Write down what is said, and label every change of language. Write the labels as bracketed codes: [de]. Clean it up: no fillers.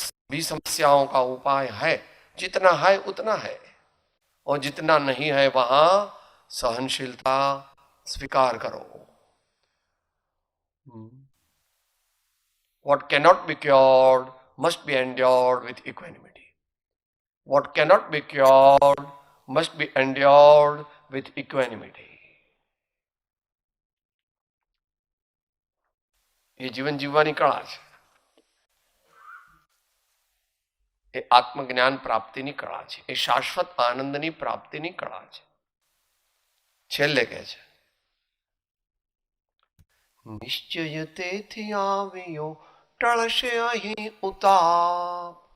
[hi] भी समस्याओं का उपाय है, जितना है उतना है, और जितना नहीं है वहां सहनशीलता स्वीकार करो। [en] What cannot be cured must be endured with equanimity. What cannot be cured must be endured with equanimity. [gu] એ જીવન જીવવાની કળા છે, એ આત્મજ્ઞાન પ્રાપ્તિની કળા છે, એ શાશ્વત આનંદની પ્રાપ્તિની કળા છે. છેલ્લે કહે છે, નિશ્ચય તેથી આવ્યો ટળશે અહીં ઉતાપ.